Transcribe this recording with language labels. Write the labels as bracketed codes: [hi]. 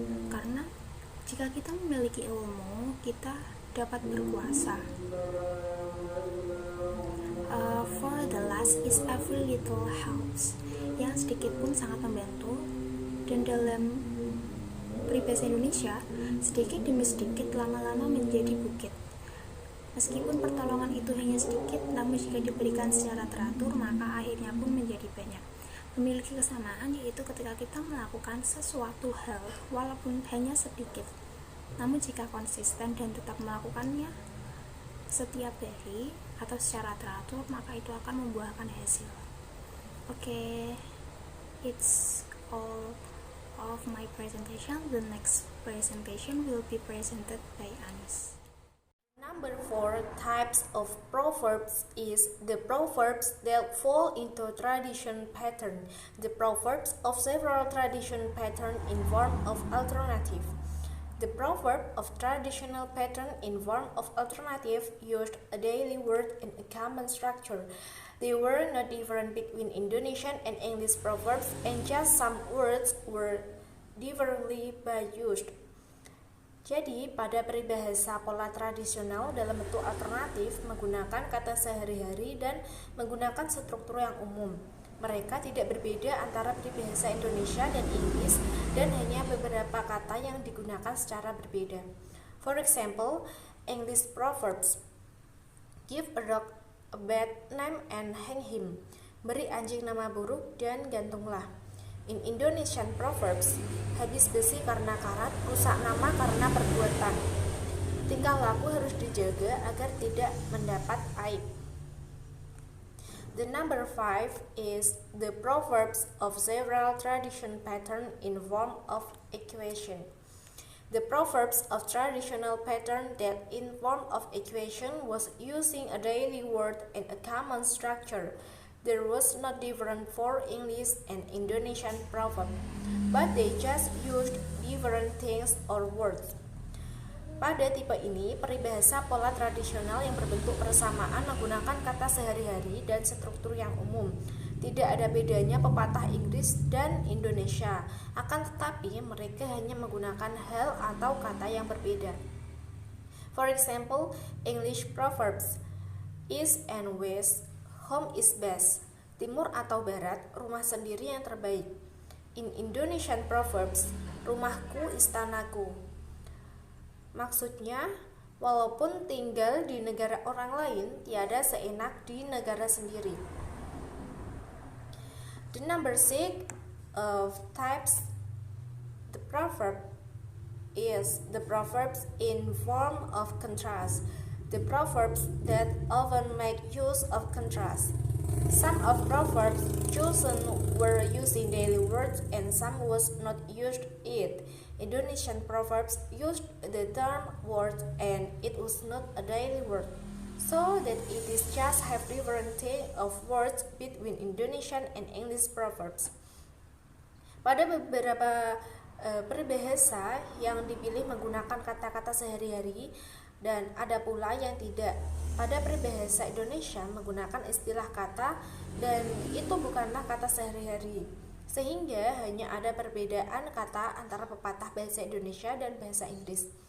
[id] Karena jika kita memiliki ilmu, kita dapat berkuasa. [en] For the last is every little helps. [id] Yang sedikit pun sangat membantu. Dan dalam peribahasa Indonesia, sedikit demi sedikit lama-lama menjadi bukit. Meskipun pertolongan itu hanya sedikit, namun jika diberikan secara teratur, maka akhirnya pun menjadi banyak. Memiliki kesamaan yaitu ketika kita melakukan sesuatu hal, walaupun hanya sedikit, namun jika konsisten dan tetap melakukannya setiap hari atau secara teratur, maka itu akan membuahkan hasil. [en] Oke, it's all of my presentation. The next presentation will be presented by Anis. Number 4 types of proverbs is the proverbs that fall into tradition pattern. The proverbs of several tradition pattern in form of alternative. The proverb of traditional pattern in form of alternative used a daily word in a common structure. They were not different between Indonesian and English proverbs, and just some words were differently used. [id] Jadi, pada peribahasa pola tradisional dalam bentuk alternatif menggunakan kata sehari-hari dan menggunakan struktur yang umum. Mereka tidak berbeda antara peribahasa Indonesia dan Inggris dan hanya beberapa kata yang digunakan secara berbeda. [en] For example, English proverbs: give a dog a bad name and hang him. [id] Beri anjing nama buruk dan gantunglah. [en] In Indonesian proverbs, [id] habis besi karena karat, rusak nama karena perbuatan. Tingkah laku harus dijaga agar tidak mendapat aib. [en] The number 5 is the proverbs of several tradition pattern in form of equation. The proverbs of traditional pattern that in form of equation was using a daily word and a common structure. There was not different for English and Indonesian proverb, but they just used different things or words. [id] Pada tipe ini, peribahasa pola tradisional yang berbentuk persamaan menggunakan kata sehari-hari dan struktur yang umum. Tidak ada bedanya pepatah Inggris dan Indonesia, akan tetapi mereka hanya menggunakan hal atau kata yang berbeda. [en] For example, English proverbs: east and west, home is best. [id] Timur atau barat, rumah sendiri yang terbaik. [en] In Indonesian proverbs, [id] rumahku istanaku. Maksudnya, walaupun tinggal di negara orang lain, tiada seenak di negara sendiri. [en] The number 6 of types the proverb is the proverbs in form of contrast. The proverbs that often make use of contrast. Some of proverbs chosen were using daily words and some was not used it. Indonesian proverbs used the term word and it was not a daily word, so that it is just have different of words between Indonesian and English proverbs. [id] Pada beberapa peribahasa yang dipilih menggunakan kata-kata sehari-hari dan ada pula yang tidak. Pada peribahasa Indonesia menggunakan istilah kata dan itu bukanlah kata sehari-hari, sehingga hanya ada perbedaan kata antara pepatah bahasa Indonesia dan bahasa Inggris.